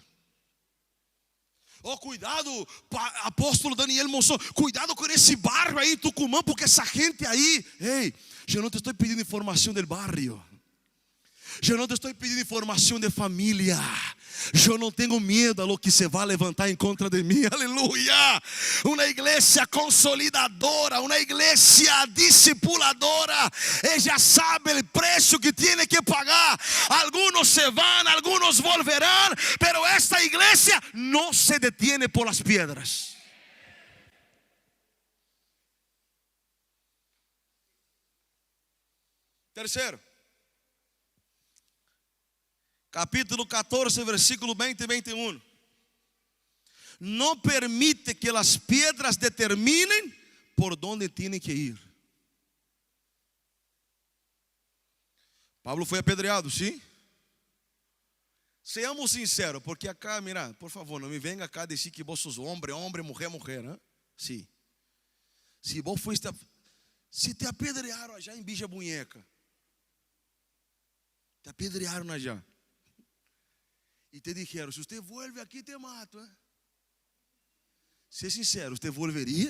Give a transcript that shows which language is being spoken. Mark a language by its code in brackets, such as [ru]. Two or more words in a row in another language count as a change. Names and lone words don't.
[pt] Oh, cuidado, apóstolo Daniel Monson, cuidado com esse bairro aí, Tucumã, porque essa gente aí, ei, eu não te estou pedindo informação do bairro, eu não te estou pedindo informação de família, eu não tenho medo [es] a lo que [pt] se vai levantar em contra de mim, aleluia. Uma igreja consolidadora, uma igreja discipuladora, ela sabe o preço que tem que pagar. Alguns se vão, alguns volverão, pero esta igreja não [es] se detiene por las piedras. [pt] Terceiro, capítulo 14, versículo 20 e 21. Não permite que as pedras determinem por onde têm que ir. Pablo foi apedreado, sim? [es] Seamos sinceros, porque acá, mira, por favor, [pt] não me venga acá dizer que vos sos homem, mulher, né? Sim. Se vos foste, se te apedrearam já em Bicha Bunheca, te apedrearam já. E [es] te dijeron, [pt] se você vuelve aqui, te mato, hein? Ser sincero, você volveria?